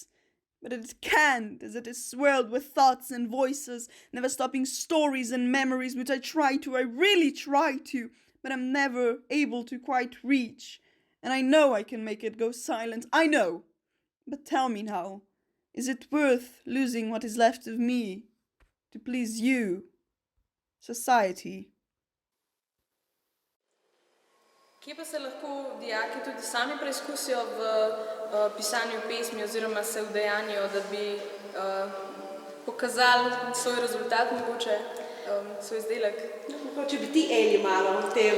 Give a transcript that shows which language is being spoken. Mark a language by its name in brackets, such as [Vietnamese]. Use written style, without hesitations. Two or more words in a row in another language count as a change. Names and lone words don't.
[English] But it can't, as it is swirled with thoughts and voices, never stopping stories and memories which I really try to, but I'm never able to quite reach. And I know I can make it go silent, I know. But tell me now, is it worth losing what is left of me to please you, society? [Slovenian] Kje pa se lahko dijaki tudi sami preizkusijo v pisanju pesmi oziroma se udejanijo, da bi pokazali svoj rezultat, mogoče svoj izdelek? Če bi ti Eli malo o tem,